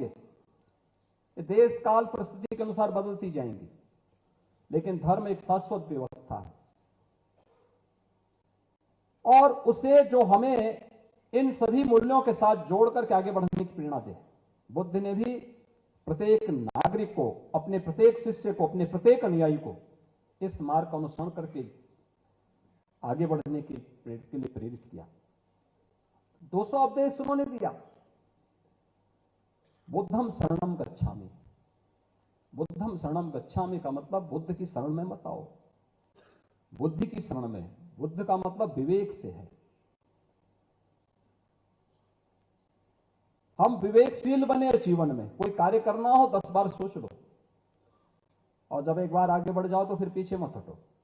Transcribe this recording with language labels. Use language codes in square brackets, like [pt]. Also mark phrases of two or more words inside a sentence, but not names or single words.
[hi] ये देश, काल, परिस्थिति के अनुसार बदलती जाएंगी, लेकिन धर्म एक शाश्वत व्यवस्था है, और उसे जो हमें इन सभी मूल्यों के साथ जोड़ करके आगे बढ़ने की प्रेरणा दे। बुद्ध ने भी प्रत्येक नागरिक को, अपने प्रत्येक शिष्य को, अपने प्रत्येक अनुयायी को इस मार्ग का अनुसरण करके आगे बढ़ने के लिए प्रेरित किया। 200 उपदेश उन्होंने दिया। [pi] बुद्धम शरणं गच्छामि। बुद्धम शरणं गच्छामि [hi] का मतलब बुद्ध की शरण में मत आओ, बुद्धि की शरण में। बुद्ध का मतलब विवेक से है। हम विवेकशील बने जीवन में। कोई कार्य करना हो 10 बार सोच लो, और जब एक बार आगे बढ़ जाओ तो फिर पीछे मत हटो।